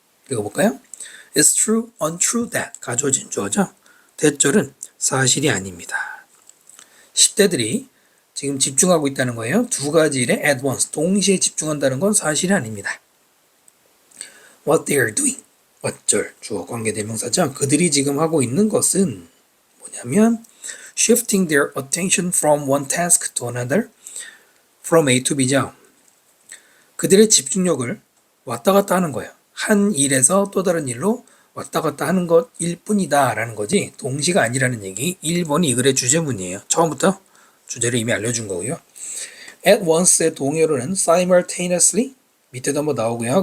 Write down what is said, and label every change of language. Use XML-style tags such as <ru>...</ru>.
<ko>읽어볼까요?</ko> <en>It's true, untrue that.</en> <ko>가져진 주어죠. 대절은 사실이 아닙니다. 10대들이 지금 집중하고 있다는 거예요. 두 가지 일에</ko> <en>at once,</en> <ko>동시에 집중한다는 건 사실이 아닙니다.</ko> <en>What they are doing.</en> <ko>어쩔, 주어 관계대명사죠. 그들이 지금 하고 있는 것은 뭐냐면</ko> <en>shifting their attention from one task to another, from A to B</en> <ko>죠. 그들의 집중력을 왔다 갔다 하는 거예요. 한 일에서 또 다른 일로 왔다 갔다 하는 것일 뿐이다 라는 거지, 동시가 아니라는 얘기. 1번이 이 글의 주제문이에요. 처음부터 주제를 이미 알려준 거고요. At once의 동의어로는 simultaneously, 밑에도 한번 나오고요.</ko>